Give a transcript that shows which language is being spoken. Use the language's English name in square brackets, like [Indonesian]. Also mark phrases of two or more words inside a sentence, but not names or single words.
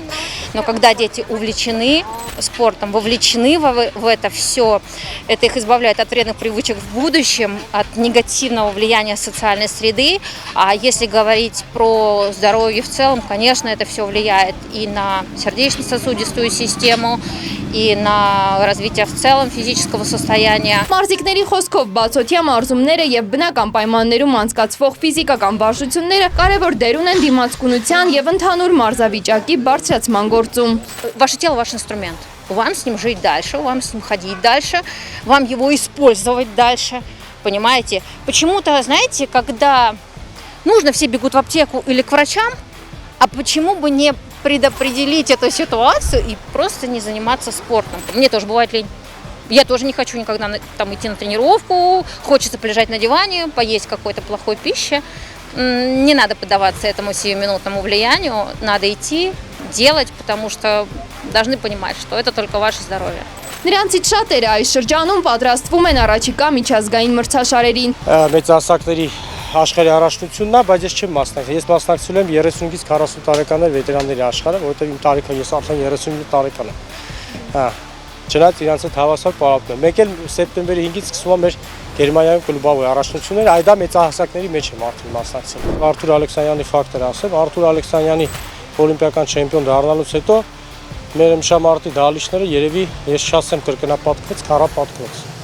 [Russian] Но когда дети увлечены спортом, вовлечены в это все, это их избавляет от вредных привычек в будущем, от негативного влияния социальной среды. А если говорить про здоровье в целом, конечно, это все влияет и на сердечно-сосудистую систему, и на развитие в целом физического состояния. [Armenian] Մարզիկների խոսքով բացօթյա մարզումները եւ բնական պայմաններում անցկացվող ֆիզիկական վարժությունները կարևոր դեր ունեն դիմացկունության եւ ընդհանուր մարզավիճակի բարձրացման գործում։ [Russian] Ваше тело – ваш инструмент. Вам с ним жить дальше, вам с ним ходить дальше, вам его использовать дальше. Понимаете? Почему-то, знаете, когда нужно, все бегут в аптеку или к врачам, а почему бы не предопределить эту ситуацию и просто не заниматься спортом? Мне тоже бывает лень. Я тоже не хочу никогда там идти на тренировку, хочется полежать на диване, поесть какой-то плохой пищи. Не надо поддаваться этому сиюминутному влиянию, надо идти, делать, потому что должны понимать, что это только ваше здоровье. [Armenian] Նրանցից շատերը այս շրջանում պատրաստվում են առաջիկա միջազգային մրցաշարերին։ Մեծ ասակների աշխարհի առաջնությունն է, բայց ես չեմ մասնակցել։ Ես մասնակցել եմ 35-ից 40 տարեկաններ վետերանների աշխարհը, որովհետև իմ տարիքը ես արդեն 35 տարեկան եմ։ Չնայած իրանց հետ հավասար պարապում եմ։ Մեկ էլ սեպտեմբերի 5-ից սկսվում է մեր Գերմանիայում կլուբավոր առաջնությունները, այդ դա մեծահասակների մեջ եմ արդեն մասնակցել։ Արթուր Ալեքսանյանի ֆակտորը ասեմ, Արթուր Ալեքսանյանի օլիմպիական չեմպիոն դառնալուց հետո մեր մշամարտի դահլիճները երևի ես չասեմ կրկնապատկվեց, քառապատկվեց։